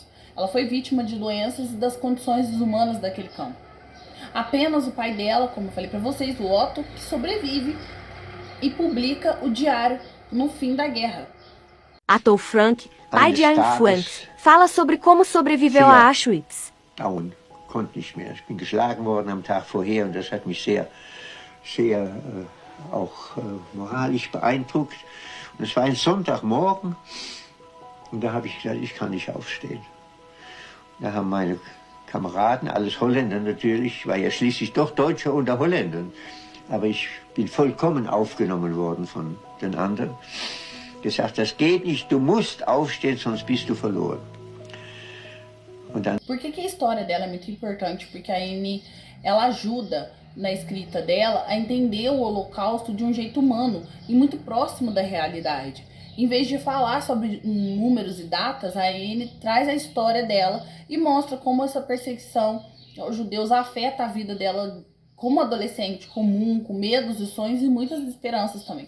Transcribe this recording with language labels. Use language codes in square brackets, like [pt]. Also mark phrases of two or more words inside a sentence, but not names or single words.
[pt] Ela foi vítima de doenças e das condições desumanas daquele campo. Apenas o pai dela, como eu falei para vocês, o Otto, que sobrevive e publica o diário no fim da guerra. Otto Frank, pai de Anne Frank, fala sobre como sobreviveu a Auschwitz. [de] Konnte nicht mehr. Ich bin geschlagen worden am Tag vorher und das hat mich sehr auch moralisch beeindruckt. Und es war ein Sonntagmorgen und da habe ich gesagt, ich kann nicht aufstehen. Da haben meine Kameraden, alles Holländer natürlich. Ich war ja schließlich doch Deutscher unter Holländern. Aber ich bin vollkommen aufgenommen worden von den anderen. Gesagt, das geht nicht, du musst aufstehen, sonst bist du verloren. [pt] Por que a história dela é muito importante? Porque a Anne, ela ajuda na escrita dela a entender o Holocausto de um jeito humano e muito próximo da realidade. Em vez de falar sobre números e datas, a Anne traz a história dela e mostra como essa perseguição aos judeus afeta a vida dela como adolescente comum, com medos e sonhos e muitas esperanças também.